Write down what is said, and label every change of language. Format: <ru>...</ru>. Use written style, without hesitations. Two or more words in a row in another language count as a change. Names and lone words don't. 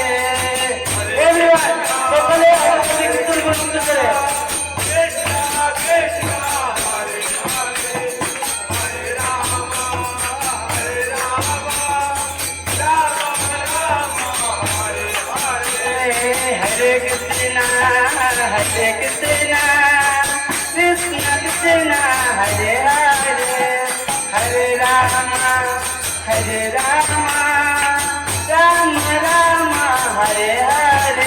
<en>Everyone,</en> <bn>সকলে একসাথে কীর্তন করতে করে।</bn> <sa>हरे कृष्ण कृष्ण कृष्ण हरे हरे हरे राम राम राम हरे हरे.</sa>